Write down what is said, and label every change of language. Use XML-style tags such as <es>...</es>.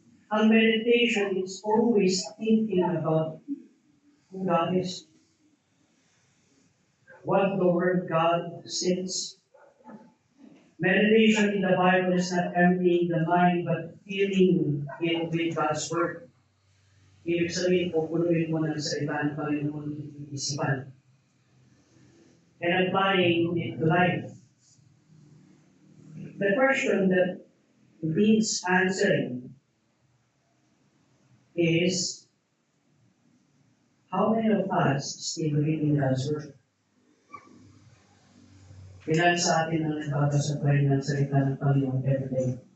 <en>Ang meditation is always thinking about who God is, what the Word God says. Meditation in the Bible is not emptying the mind, but filling it with God's Word.</en> <tl>Ibig sabihin, pupunuin mo ng salita ng Panginoon yung isipan.</tl> <en>And applying it to life. The question that needs answering is, how many of us still reading God's Word?</en> <tl>Ilan sa atin ang nagbabasa-pray ng salita ng Panginoon</tl> <en>every day?</en>